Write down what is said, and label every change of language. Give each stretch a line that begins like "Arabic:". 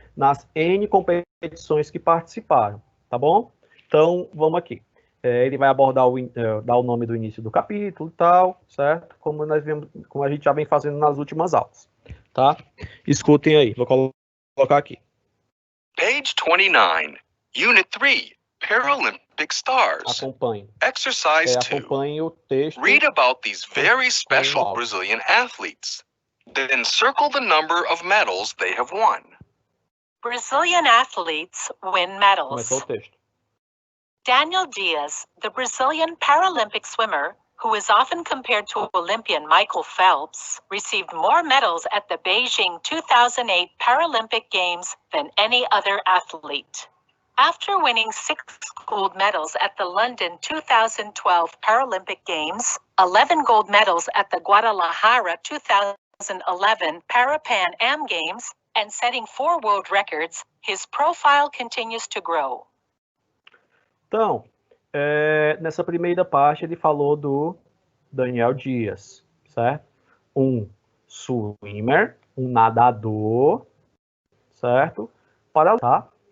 Portuguese: Nas N competições que participaram, tá bom? Então, vamos aqui. Ele vai abordar dar o nome do início do capítulo e tal, certo? Como a gente já vem fazendo nas últimas aulas, tá? Escutem aí, vou colocar aqui.
English: Page 29, Unit 3, Paralympic Stars.
Portuguese: Acompanhe.
English: Exercise 2.
Portuguese: Acompanhe o texto.
English: Read about these very special Brazilian athletes. Then circle the number of medals they have won. Brazilian athletes win medals.
Portuguese: Começou o texto.
English: Daniel Dias, the Brazilian Paralympic swimmer, who is often compared to Olympian Michael Phelps, received more medals at the Beijing 2008 Paralympic Games than any other athlete. After winning 6 gold medals at the London 2012 Paralympic Games, 11 gold medals at the Guadalajara 2011 Para-Pan Am Games, and setting 4 world records, his profile continues to grow.
Portuguese: Então, nessa primeira parte ele falou do Daniel Dias, certo? Um swimmer, um nadador, certo? Para tá?